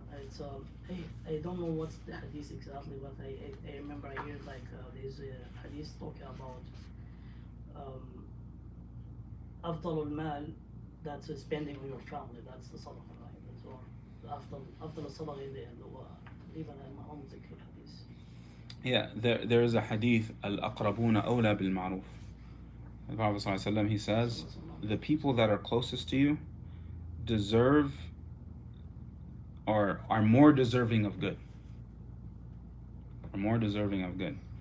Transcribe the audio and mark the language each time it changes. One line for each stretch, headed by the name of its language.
English: It's I don't know what's the hadith exactly, but I remember I heard like there's a hadith talking about
Arabic: أفضل المال
English: that's spending on your family, that's the صدقة, right?
Arabic: So أفضل الصدقة اللي هو تقريبا ما متذكر الحديث.
English: Yeah, there is a hadith,
Arabic: الأقربون أولى بالمعروف.
English: The Prophet ﷺ, he says, the people that are closest to you deserve or are more deserving of good. Are more deserving of good.